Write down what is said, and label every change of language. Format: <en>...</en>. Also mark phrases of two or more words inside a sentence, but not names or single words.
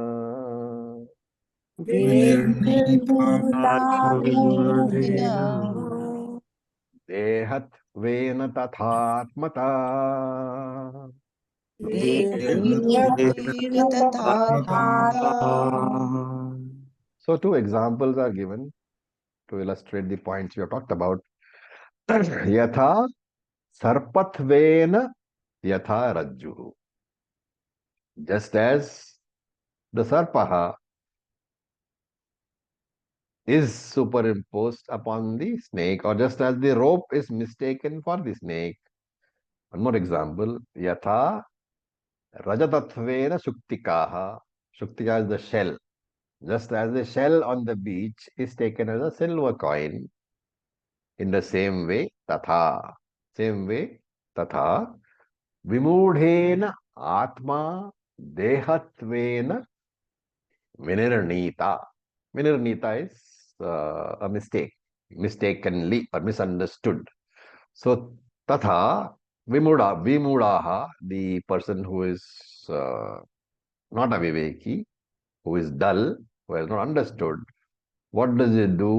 <sa>vinirnita vimudhena dehatvena tathatmata. Dehatvena tathatmata.</sa> <en>So two examples are given to illustrate the points we have talked about.</en> <sa>Yatha sarpatvena yatha rajju.</sa> <en>Just as the sarpaha is superimposed upon the snake, or just as the rope is mistaken for the snake. One more example.</en> <sa>Yatha rajatatvena shuktikaha.</sa> <en>Shuktika is the shell. Just as the shell on the beach is taken as a silver coin, In the same way, tatha. Same way, tatha.</en> <sa>Vimudhena atma dehatvena vinirnita.</sa> <en>Vinirnita is a mistake, mistakenly or misunderstood. So,</en> <sa>tatha vimudaha,</sa> <en>the person who is not a viveki, who is dull, who has not understood, what does it do?</en>